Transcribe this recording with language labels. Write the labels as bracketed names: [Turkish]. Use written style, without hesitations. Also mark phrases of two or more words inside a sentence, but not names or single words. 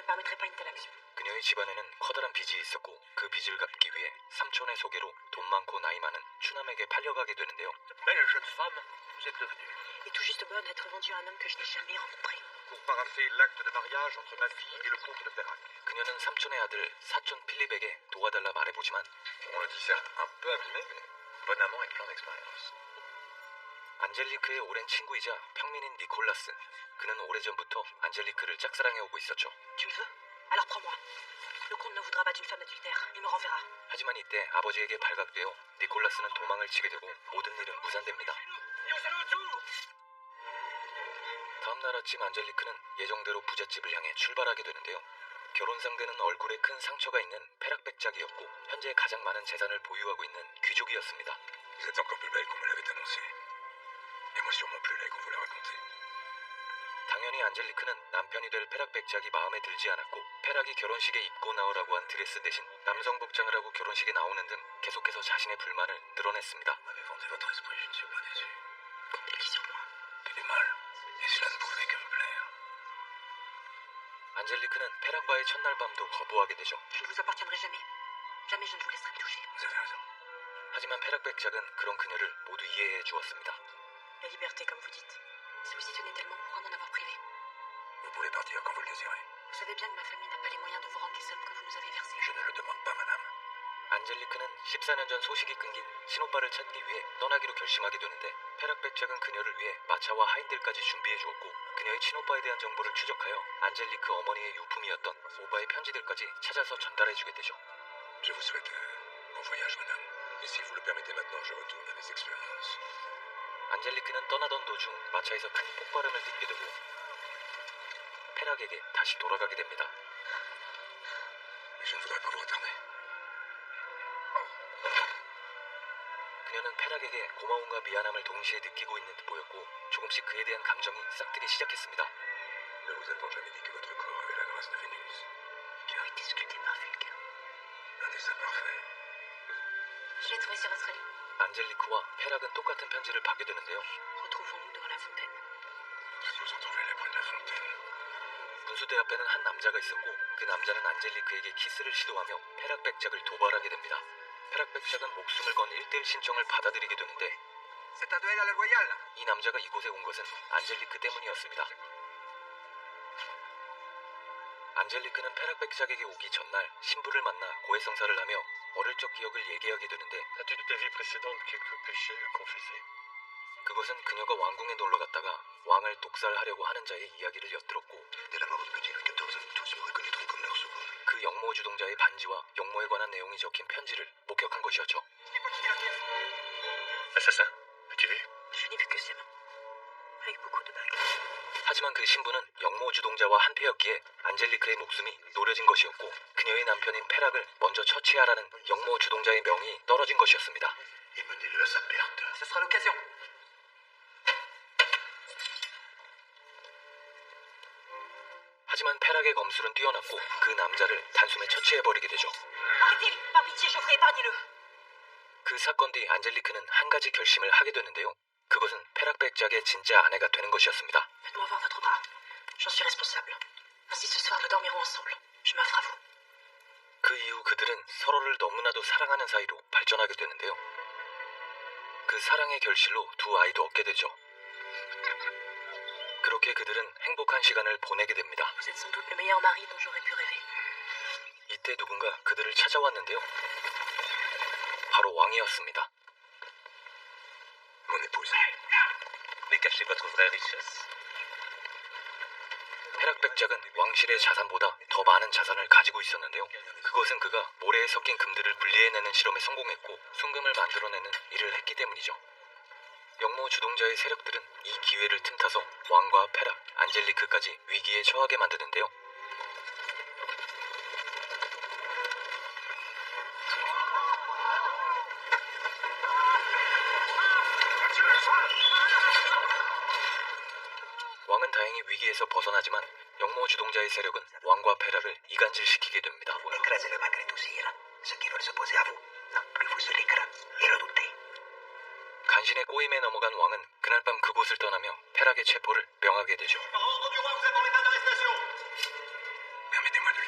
[French] permettrai pas une telle action. [Korean] 그녀의 집안에는 커다란 빚이 있었고 그 빚을 갚기 위해 삼촌의 소개로 돈 많고 나이 많은 추남에게 팔려가게 되는데요. [French] Belle jeune femme, vous êtes devenue. Et tout juste bonne à être vendue à un homme que je n'ai jamais rencontré. Pour parapher l'acte de mariage entre ma fille et le comte de Perrac. [Korean] 그녀는 삼촌의 아들 사촌 필립에게 도와달라 말해보지만 [French] On le dit certes un peu abîmé, mais bon amant et plein d'expérience. [Korean] 안젤리크의 오랜 친구이자 평민인 니콜라스. 그는 오래전부터 안젤리크를 짝사랑해오고 있었죠. [French] Tu me veux? Alors prends-moi. Le comte ne voudra pas d'une femme adultère. Il me renverra. [Korean] 하지만 이때 아버지에게 발각되어 니콜라스는 도망을 치게 되고 모든 일은 무산됩니다. 다음 날 아침 안젤리크는 예정대로 부잣집을 향해 출발하게 되는데요. 결혼 상대는 얼굴에 큰 상처가 있는 페락백작이었고 현재 가장 많은 재산을 보유하고 있는 귀족이었습니다. [French] Vous êtes encore plus belle qu'on me l'avait annoncé. Et moi sûrement plus laid qu'on vous l'a raconté. [Korean] 당연히 안젤리크는 남편이 될 페락백작이 마음에 들지 않았고 페락이 결혼식에 입고 나오라고 한 드레스 대신 남성 복장을 하고 결혼식에 나오는 등 계속해서 자신의 불만을 드러냈습니다. [French] Vous m'avez vanté votre esprit, je ne suis pas déçu. Comptez sur moi. Que du mal. Et cela ne pouvait que me plaire. [Korean] 안젤리크는 페락과의 첫날 밤도 거부하게 되죠. [French] Je ne vous appartiendrai jamais. Jamais je ne vous laisserai me toucher. Vous avez raison. [Korean] 하지만 페락백작은 그런 그녀를 모두 이해해 주었습니다. [French] La liberté, comme vous dites. Si vous y tenez tellement, pourquoi m'en avoir privé? Vous pouvez partir quand vous le désirez. Vous savez bien que ma famille n'a pas les moyens de vous rendre les sommes que vous nous avez versées. Je ne le demande pas, madame. [Korean] 안젤리크는 14년 전 소식이 끊긴 친오빠를 찾기 위해 떠나기로 결심하게 되는데 페락백작은 그녀를 위해 마차와 하인들까지 준비해 주었고 그녀의 친오빠에 대한 정보를 추적하여 안젤리크 어머니의 유품이었던 오바의 편지들까지 찾아서 전달해 주게 되죠. [French] Je vous souhaite bon voyage, madame. Et si vous le permettez maintenant, je retourne à mes expériences. [Korean] 안젤리크는 떠나던 도중 마차에서 큰 폭발음을 듣게 되고 페락에게 다시 돌아가게 됩니다. [French] Mais je ne voudrais pas vous retarder. [Korean] 그녀는 페락에게 고마움과 미안함을 동시에 느끼고 있는 듯 보였고 조금씩 그에 대한 감정이 싹트기 시작했습니다. [French] Ne vous a-t-on jamais dit que votre corps avait la grâce de Vénus? Oui, t'es sculpté par Vulcain. Un dessin parfait. Je l'ai trouvé sur votre lit. [Korean] 안젤리크와 페락은 똑같은 편지를 받게 되는데요. [French] Retrouvons-nous devant la fontaine. Si vous en trouvez là près de la fontaine. [Korean] 분수대 앞에는 한 남자가 있었고 그 남자는 안젤리크에게 키스를 시도하며 페락백작을 도발하게 됩니다. 페락백작은 목숨을 건 1대1 신청을 받아들이게 되는데 [French] C'est un duel à la loyale. [Korean] 이 남자가 이곳에 온 것은 안젤리크 때문이었습니다. 안젤리크는 페락백작에게 오기 전날 신부를 만나 고해성사를 하며 어릴 적 기억을 얘기하게 되는데 [French] As-tu de ta vie précédente quelques péchés à confesser? [Korean] 그것은 그녀가 왕궁에 놀러 갔다가 왕을 독살하려고 하는 자의 이야기를 엿들었고 [French] Dès la mort de petit Louis XIV, tous me reconnaîtront comme leur souverain. [Korean] 그 영모 주동자의 반지와 영모에 관한 내용이 적힌 편지를 목격한 것이었죠. [French] Assassin, as-tu vu? Je n'ai vu que ses mains. Avec beaucoup de bagues. [Korean] 하지만 그 신부는 영모 주동자와 한패였기에 안젤리크의 목숨이 노려진 것이었고 그녀의 남편인 페락을 먼저 처치하라는 영모 주동자의 명이 떨어진 것이었습니다. [French] Et menez-le à sa perte. Ce sera l'occasion. [Korean] 하지만 페락의 검술은 뛰어났고 그 남자를 단숨에 처치해버리게 되죠. [French] Arrêtez! Par pitié, je vous prie, épargnez-le! [Korean] 그 사건 뒤 안젤리크는 한 가지 결심을 하게 되는데요. 그것은 페락백작의 진짜 아내가 되는 것이었습니다. [French] Faites-moi voir votre bras. J'en suis responsable. Ainsi ce soir, nous dormirons ensemble. Je m'offre à vous. [Korean] 그 이후 그들은 서로를 너무나도 사랑하는 사이로 발전하게 되는데요. 그 사랑의 결실로 두 아이도 얻게 되죠. 그렇게 그들은 행복한 시간을 보내게 됩니다. Vous êtes sans doute le meilleur mari dont j'aurais pu rêver. 이때 누군가 그들을 찾아왔는데요. 바로 왕이었습니다. [French] Mon épouse. Mais cachez votre vraie richesse. [Korean] 페락백작은 왕실의 자산보다 더 많은 자산을 가지고 있었는데요. 그것은 그가 모래에 섞인 금들을 분리해내는 실험에 성공했고 순금을 만들어내는 일을 했기 때문이죠. 영모 주동자의 세력들은 이 기회를 틈타서 왕과 페락, 안젤리크까지 위기에 처하게 만드는데요. 왕은 다행히 위기에서 벗어나지만 영모 주동자의 세력은 왕과 페락을 이간질시키게 됩니다. [French] Écrasez-le malgré tout, sire. Ceux qui veulent s'opposer à vous, non, que vous soyez craint et redoutez. [Korean] 간신의 꼬임에 넘어간 왕은 그날 밤 그곳을 떠나며 페락의 체포를 명하게 되죠. [French] Permettez-moi